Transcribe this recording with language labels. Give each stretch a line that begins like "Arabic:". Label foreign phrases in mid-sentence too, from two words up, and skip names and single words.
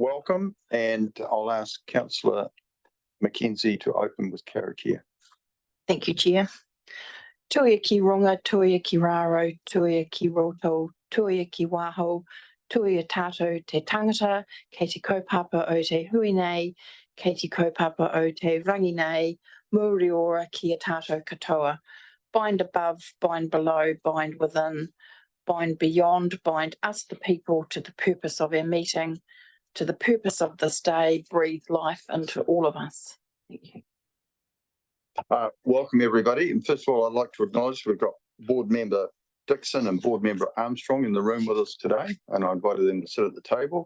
English: welcome, and I'll ask Councillor Mackenzie to open with karakia. Thank you, Chair.
Māori: Tuia ki ronga, tuia ki raro, tuia ki roto, tuia ki waho, tuia tātou te tangata, kei te kaupapa o te hui nei, kei te kaupapa o te rangi nei, muri ora ki a tātou katoa.
English: Bind above, bind below, bind within, bind beyond, bind us the people to the purpose of our meeting, to the purpose of this day, breathe life into all of us. Thank you. Welcome everybody, and first of all I'd like to acknowledge we've got board member Dixon and board member Armstrong in the room with us today, and I invited them to sit at the table.